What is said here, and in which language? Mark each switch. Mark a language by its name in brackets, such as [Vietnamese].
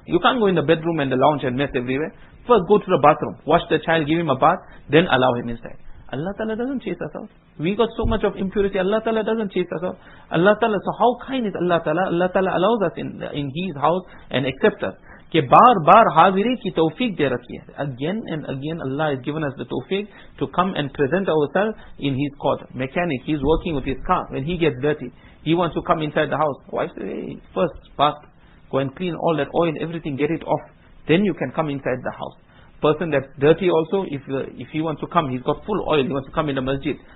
[English] You can't go in the bedroom and the lounge and mess everywhere. First go to the bathroom, wash the child, give him a bath, then allow him inside. Allah Ta'ala doesn't chase us out. We got so much of impurity, Allah Ta'ala doesn't chase us out. Allah Ta'ala, so how kind is Allah Ta'ala? Allah Ta'ala allows us in His house and accepts us. [Urdu] कि बार हाजिरी की तौफीक दे रखी है. [English] Again and again Allah has given us the tawfiq to come and present ourselves in His court. Mechanic, he's working with his car. When he gets dirty, he wants to come inside the house. Wife says, hey, first bath, go and clean all that oil, everything, get it off. Then you can come inside the house. Person that's dirty also, if he wants to come, he's got full oil, he wants to come in the masjid.